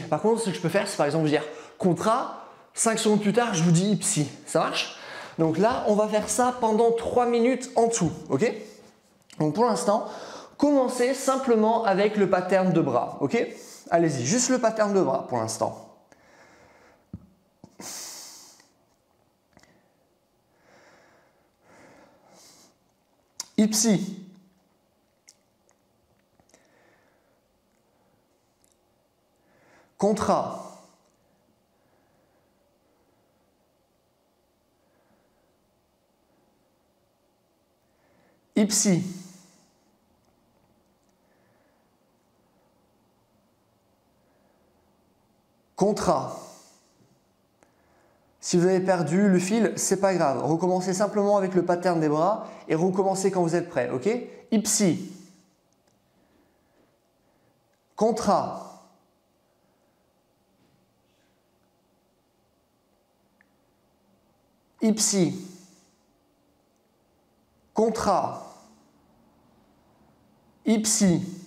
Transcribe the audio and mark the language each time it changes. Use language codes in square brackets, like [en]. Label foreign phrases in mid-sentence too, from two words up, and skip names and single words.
[fr] Par contre, ce que je peux faire, c'est par exemple vous dire contra, 5 secondes plus tard, je vous dis ipsi. Ça marche? Donc là, on va faire ça pendant 3 minutes en tout, ok? Donc pour l'instant, commencez simplement avec le pattern de bras, ok? Allez-y, juste le pattern de bras pour l'instant. Ipsi. Contra. Ipsi. Contra. Si vous avez perdu le fil, c'est pas grave. Recommencez simplement avec le pattern des bras et recommencez quand vous êtes prêt, ok? Ipsi. Contra. Ipsi. Contra. Ipsi.